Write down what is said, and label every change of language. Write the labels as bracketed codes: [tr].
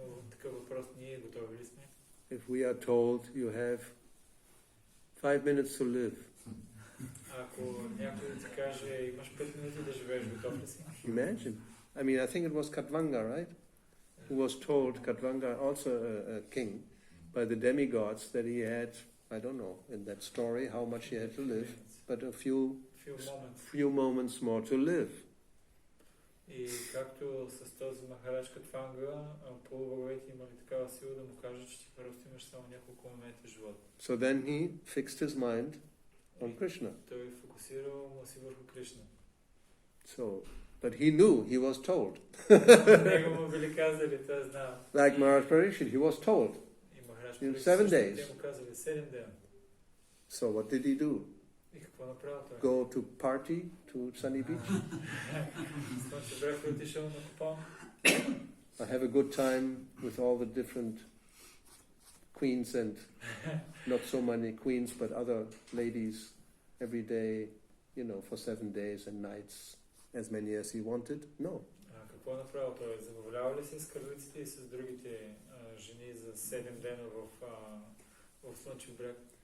[bg] Такъв въпрос, ние готови ли сме? [en] If we are told you have 5 minutes to live. [bg] Ако някой да ти каже, имаш 5 минути да живееш, готов ли си? [en] Imagine. I mean, I think it was Katvanga, right? Who was told, Katvanga, also a king, by the demigods that he had, I don't know, in that story, how much he had to live, but a few moments more to live. [bg] И както с този Махарадж Катванга, полубоговете имали такава сила да му кажат, че ти просто имаш само няколко момента живот. [en] So then he fixed his mind on Krishna. [bg] Той фокусирал си върху Кришна. [en] So, but he knew, he was told. [bg] Него му били казали, той знал. [en] Like Maharaj Parikshit, he was told. [bg] И Махарадж [en] In [bg] Парикшит [en] 7 days. [bg] те му казали 7 дена. [en] So what did he do? [bg] И какво направил той? [en] Go to party to Sunny Beach? [bg] Слънчев бряг отишъл на купон. [en] I have a good time with all the different queens and not so many queens but other ladies every day, you know, for 7 days and nights, as many as he wanted. No. [bg] Какво направил той? Забавлява ли се с кралиците и с другите жени за 7 дена в Слънчев бряг?